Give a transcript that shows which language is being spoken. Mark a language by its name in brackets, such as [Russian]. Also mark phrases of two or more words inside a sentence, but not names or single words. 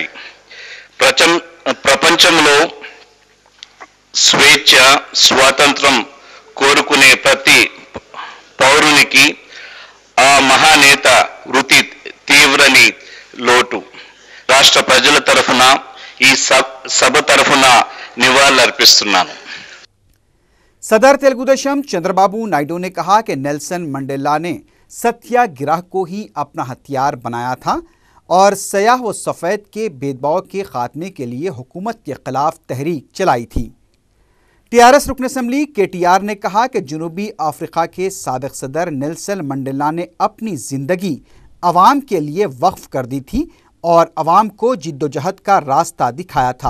[Telugu] ప్రపంచంలో స్వేచ్ఛ, స్వాతంత్రం కోరుకునే ప్రతి పౌరునికి ఆ మహానేత వృత్తి తీవ్రని లోటు। రాష్ట్ర ప్రజల తరఫున ఈ సభ తరఫున నివాళులర్పిస్తున్నాను। [Urdu] صدر تیلگو دیشم چندرابابو نائیڈو نے کہا کہ نیلسن منڈیلا نے ستیہ گرہ کو ہی اپنا ہتھیار بنایا تھا اور سیاہ و سفید کے بھید بھاؤ کے خاتمے کے لیے حکومت کے خلاف تحریک چلائی تھی۔ ٹی آر ایس رکن اسمبلی کے ٹی آر نے کہا کہ جنوبی افریقہ کے سابق صدر نیلسن منڈیلا نے اپنی زندگی عوام کے لیے وقف کر دی تھی اور عوام کو جد و جہد کا راستہ دکھایا تھا۔